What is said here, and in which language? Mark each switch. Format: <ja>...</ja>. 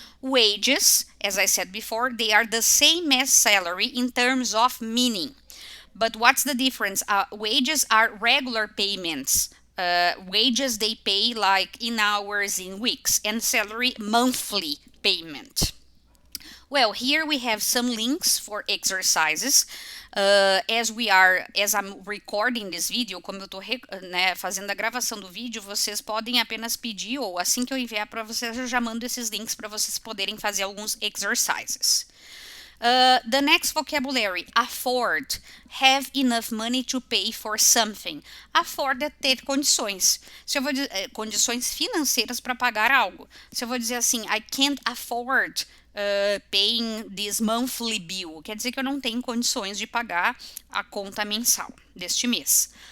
<en>Wages, as I said before, they are the same as salary in terms of meaning. But what's the difference? Wages are regular payments. Wages, they pay like in hours, in weeks, and salary, monthly payment. Well, here we have some links for exercises. As I'm recording this video,</en> <pt>como eu tô fazendo a gravação do vídeo, vocês podem apenas pedir, ou assim que eu enviar para vocês, eu já mando esses links para vocês poderem fazer alguns exercises.</pt> <en>The next vocabulary, afford, have enough money to pay for something.</en> <pt>Afford é ter condições. Se eu vou dizer, condições financeiras para pagar algo. Se eu vou dizer assim,</pt> <en>I can't afford paying this monthly bill,</en> <pt>quer dizer que eu não tenho condições de pagar a conta mensal deste mês.</pt>